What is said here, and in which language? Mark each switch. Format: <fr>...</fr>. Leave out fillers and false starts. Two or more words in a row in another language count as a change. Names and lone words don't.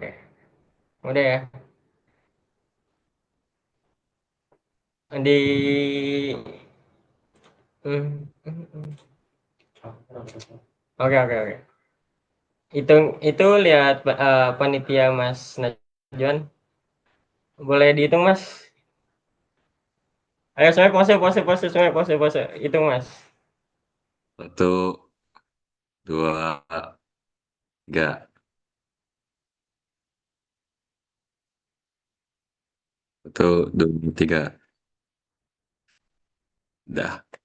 <id>Udah ya. Di Oke, oke, oke. Itu lihat panitia Mas Najwan. Boleh dihitung Mas. Ayo semuanya pose, pose, pose, semuanya pose, pose. Hitung Mas. 1, 2, 3. 1, 2, 3. Dah.</id>